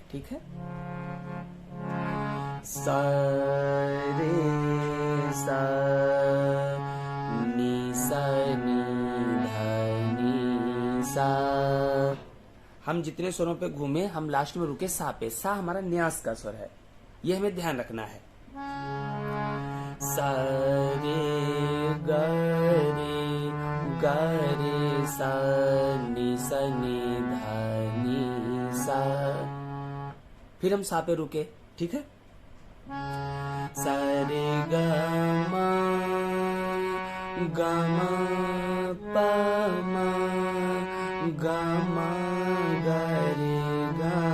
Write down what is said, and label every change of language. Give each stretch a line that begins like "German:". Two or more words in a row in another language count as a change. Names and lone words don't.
Hindi: ठीक है, सा रे सा नी सा नी ध नी सा। हम जितने स्वरों पे घूमे हम लास्ट में रुके सा पे। सा हमारा न्यास का स्वर है, ये हमें ध्यान रखना है। सा रे ग रे सा नी ध नी सा। फिर हम सा पे रुके। ठीक है, सा रे ग म प म ग म ग रे ग